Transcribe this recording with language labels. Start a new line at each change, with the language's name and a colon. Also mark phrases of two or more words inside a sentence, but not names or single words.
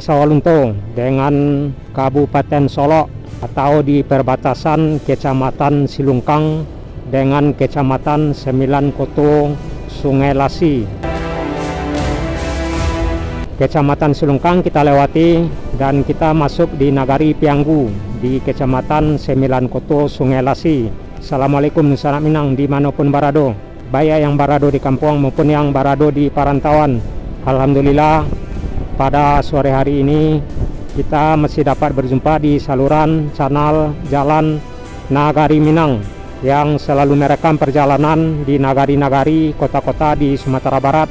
Indonesian: Sawalunto dengan Kabupaten Solo, atau di perbatasan Kecamatan Silungkang dengan Kecamatan Sembilan Koto Sungai Lasi. Kecamatan Silungkang kita lewati dan kita masuk di Nagari Pianggu di Kecamatan Sembilan Koto Sungai Lasi.
Minangkabau: Assalamualaikum salam Minang dimanapun barado,
Indonesian: baik yang barado di kampung maupun yang barado di perantauan. Alhamdulillah, pada sore hari ini kita masih dapat berjumpa di saluran channel Jalan Nagari Minang yang selalu merekam perjalanan di nagari-nagari kota-kota di Sumatera Barat.